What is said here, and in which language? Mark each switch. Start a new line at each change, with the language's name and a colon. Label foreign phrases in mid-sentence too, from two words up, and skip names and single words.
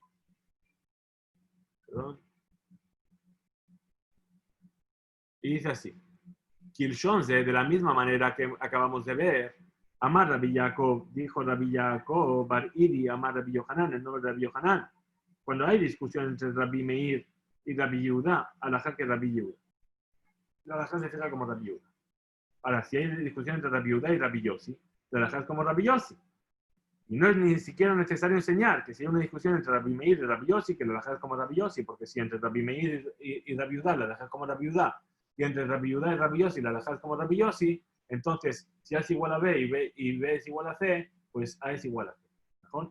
Spanish: Perdón. Y dice así. Kilshonze, de la misma manera que acabamos de ver, Amar Rabbi Jacob, dijo Rabbi Jacob, Bar Idi, Amar Rabbi Yohanan, el nombre de Rabbi Yohanan. Cuando hay discusión entre Rabbi Meir y Rabbi Yehuda, alajá que Rabbi Yehuda. La alajá se fija como Rabbi Yehuda. Ahora, si hay discusión entre Rabbi Yehuda y Rabbi Yossi, la alajá es como Rabbi Yossi. Y no es ni siquiera necesario enseñar que si hay una discusión entre Rabbi Meir y Rabbi Yossi, que la alajá es como Rabbi Yossi, porque si entre Rabbi Meir y Rabbi Yehuda, la alajá es como Rabbi Yehuda, y entre Rabbi Yehuda y Rabbi Yossi, la alajá es como Rabbi Yossi, entonces, si A es igual a B y B es igual a C, pues A es igual a C. ¿Mejor?